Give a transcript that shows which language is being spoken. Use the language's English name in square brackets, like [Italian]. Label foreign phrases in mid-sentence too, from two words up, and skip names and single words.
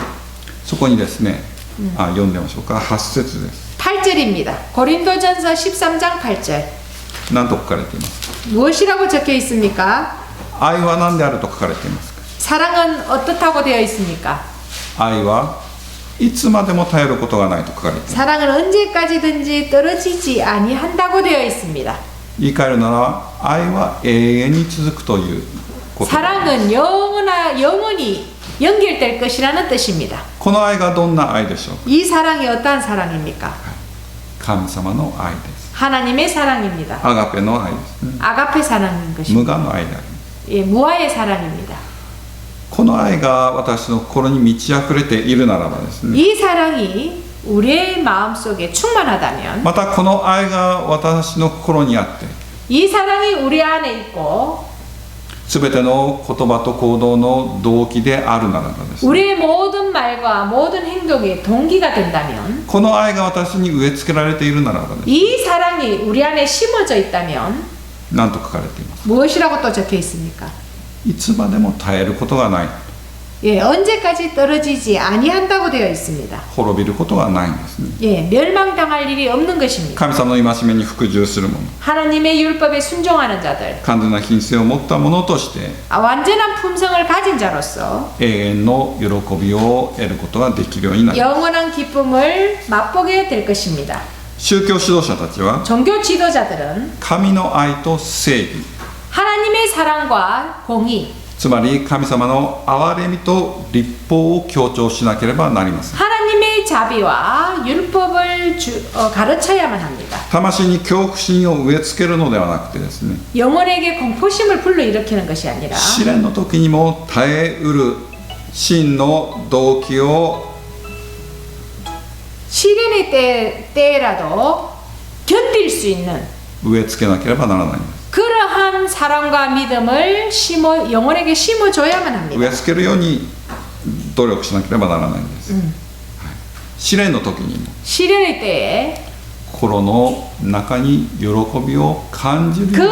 [Japanese] そこにですね、読んでみましょうか。8節です。 [Korean] 8절입니다. 고린도전서 13장 8절. [Japanese] 何と書かれていますか。 [Korean] 무엇이라고 적혀 있습니까? [Japanese] 愛は何であると書かれていますか。 [Korean] 사랑은 어떻다고 되어 있습니까? [Japanese] 愛はいつまでも絶えることがないと書かれています。 [Korean] 사랑은 언제까지든지 떨어지지 아니한다고 되어 있습니다. [Japanese] 言い換えるなら愛は永遠に続くということ。 [Korean] 사랑은 영원히 연결될 것이라는 뜻입니다. [Japanese] この愛がどんな愛でしょうか。 [Korean] 이 사랑이 어떠한 사랑입니까? [Japanese] 神様の愛です。 [Korean] 하나님의 사랑입니다. [Japanese] アガペの愛ですね。 [Korean] 아가페 사랑인 [Japanese] 無 [Korean] 것입니다. [Japanese] 我の愛であります。 [Korean] 예, 무아의 사랑입니다. [Japanese] この愛が私の心に満ち溢れているならばですね、 [Korean] 이 사랑이 우리의 마음속에 충만하다면 [Japanese] またこの愛が私の心にあって [Korean] 이 사랑이 우리 안에 있고 [Japanese] すべての言葉と行動の動機であるならばですね、 [Korean] 우리의 모든 말과 모든 행동의 동기가 된다면 [Japanese] この愛が私に植え付けられているならばですね、 [Korean] 이 사랑이 우리 안에 심어져 있다면 [Japanese] 何と書かれています。 [Korean] 무엇이라고 또 적혀 있습니까? [Japanese] いつまでも絶えることがない、 [Korean] 예, 언제까지 떨어지지 아니한다고 되어 있습니다. [Japanese] 滅びることがないんですね。 [Korean] 예, 멸망당할 일이 없는 것입니다. [Japanese] 神様の戒めに服従する者、 [Korean] 하나님의 율법에 순종하는 자들, [Japanese] 完全な品性を持った者として [Korean] 완전한 품성을 가진 자로서 [Japanese] 永遠の喜びを得ることができるようになります。 [Korean] 영원한 기쁨을 맛보게 될 것입니다. [Japanese] 宗教指導者たちは [Korean] 종교 지도자들은 [Japanese] 神の愛と正義、 [Korean] 하나님의 사랑과 공의, [Japanese] つまり神様の憐れみと律法を強調しなければなりません。 [Korean] 하나님의 자비와 율법을 가르쳐야만 합니다. [Japanese] 魂に恐怖心を植え付けるのではなくてですね、 [Korean] 영혼에게 공포심을 불러일으키는 것이 아니라 [Japanese] 試練の時にも耐えうる真の動機を [Korean] 시련의 때라도 견딜 수 있는 [Japanese] 植え付けなければならないんです。 [Korean] 그러한 사랑과 믿음을 영혼에게 심어줘야만 [Japanese] 植 [Korean] 합니다. [Japanese] え付けるように努力しなければならないんです。試練の時にも [Korean] 시련의 때에 [Japanese] 心の中に喜びを感じる [Korean] 그